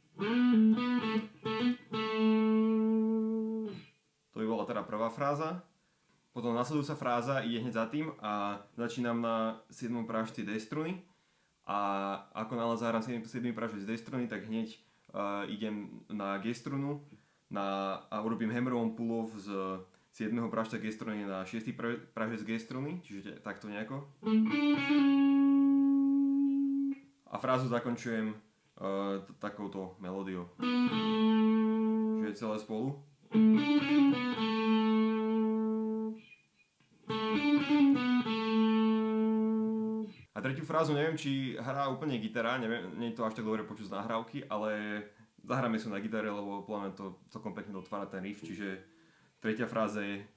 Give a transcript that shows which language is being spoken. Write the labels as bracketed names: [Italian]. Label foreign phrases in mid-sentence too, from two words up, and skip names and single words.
[Slovak] To by bola teda prvá fráza. Potom nasledujúca fráza ide hneď za tým a začínam na 7. prážci D struny. A ako náhle zahrám 7. prážec D struny, tak hneď idem na G strunu a urobím [English] hammer-on pull-off [Slovak] z 7. prážca G struny na 6. prážec G struny, čiže takto nejako. A frázu zakončujem takouto melódiou. Čiže celé spolu. A tretiu frázu neviem, či hrá úplne gitara, neviem, nie je to až tak dobre počuť z nahrávky, ale zahráme si na gitare, lebo podľa mňa to celkom pekne otvára ten riff, čiže tretia fráza je...